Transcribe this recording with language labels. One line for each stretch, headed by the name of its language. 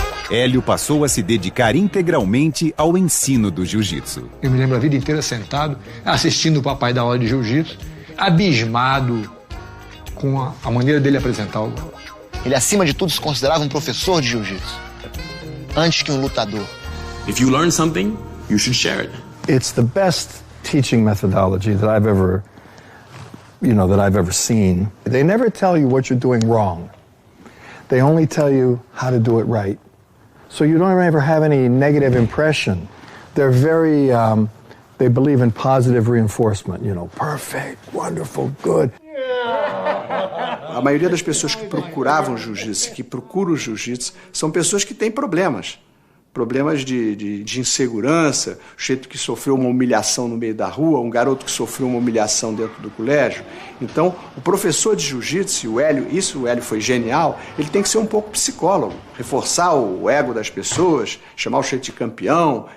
Portuguese: Hélio passou a se dedicar integralmente ao ensino do jiu-jitsu. Eu me lembro a vida inteira sentado, assistindo o papai dar aula de jiu-jitsu, abismado com a maneira dele apresentar o... Ele, acima de tudo, se considerava um professor de jiu-jitsu, antes que um lutador.
English: If you learn something, you should share it. It's the best teaching methodology that I've ever seen. They never tell you what you're doing wrong. They only tell you how to do it right. So you don't ever have any negative impression. They're very, they believe in positive reinforcement, perfect, wonderful, good.
Portuguese: A maioria das pessoas que procuravam jiu-jitsu, que procuram o jiu-jitsu, são pessoas que têm problemas. Problemas de insegurança, o jeito que sofreu uma humilhação no meio da rua, um garoto que sofreu uma humilhação dentro do colégio. Então, o professor de jiu-jitsu, o Hélio foi genial, ele tem que ser um pouco psicólogo, reforçar o ego das pessoas, chamar o jeito de campeão.